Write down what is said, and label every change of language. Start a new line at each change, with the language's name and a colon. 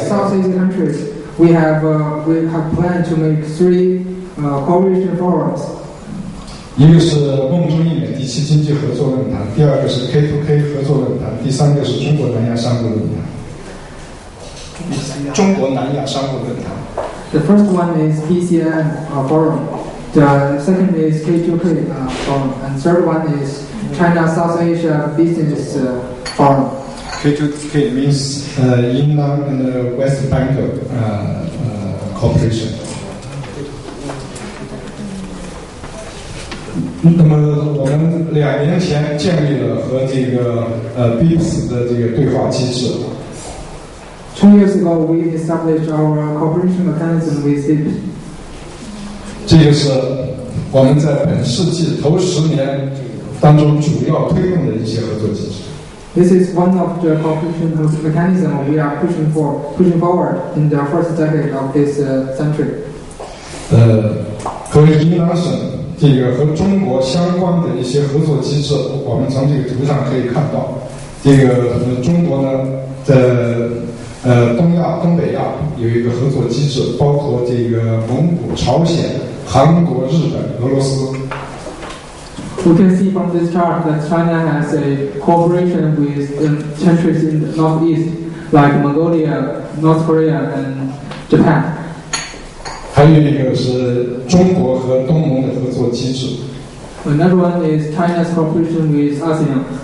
English: Southeast countries, we have planned to make 3 cooperation forums.
Chinese: 一个是梦中一美第7经济合作论坛，第2个是 K2K 合作论坛，第3个是中国南亚商务论坛。中国南亚商务论坛。
English: The first one is PCN forum. The second is K2K forum, and third one is China South Asia Business Forum. K2K means Yunnan and West Bengal cooperation.
Chinese: 那么我们2年前建立了和这个BIPS 的这个对话机制。
English: 2 years ago, we established our cooperation mechanism with BIPS.
Chinese: 这个是我们在本世纪头10年当中主要推动的一些合作机制。
English: This is one of the cooperation mechanism we are pushing forward in the first decade of this century.
Chinese: 和云南省这个和中国相关的一些合作机制，我们从这个图上可以看到，这个中国呢，在东亚、东北亚有一个合作机制，包括这个蒙古、朝鲜、韩国、日本、俄罗斯。
English: We can see from this chart that China has a cooperation with countries in the northeast, like Mongolia, North Korea, and Japan.
Chinese: 还有一个是中国和东盟的合作机制。
English: Another one is China's cooperation with ASEAN.